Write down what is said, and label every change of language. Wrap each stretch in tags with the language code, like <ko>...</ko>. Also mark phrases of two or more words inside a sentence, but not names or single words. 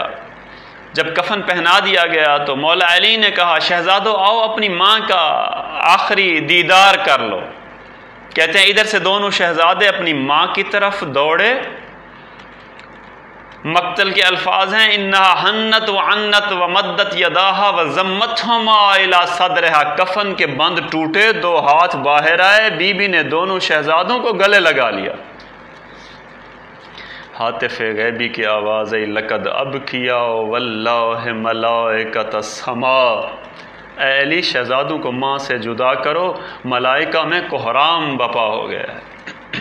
<ur>جب کفن پہنا دیا گیا تو مولا علی نے کہا شہزادو آؤ اپنی ماں کا آخری دیدار کر لو۔ کہتے ہیں ادھر سے دونوں شہزادے اپنی ماں کی طرف دوڑے، مقتل کے الفاظ ہیں</ur> <ar>انہا حنت وعنت ومدت یداہا وزمتہما الی صدرہا،</ar> <ur>کفن کے بند ٹوٹے، دو ہاتھ باہر آئے، بی بی نے دونوں شہزادوں کو گلے لگا لیا۔ ہاتف غیبی کی آواز ہے</ur> <ar>لقد ابکیا واللہ ملائکۃ السماء،</ar> <ur>اے علی شہزادوں کو ماں سے جدا کرو، ملائکہ میں کوہرام بپا ہو گیا ہے۔</ur>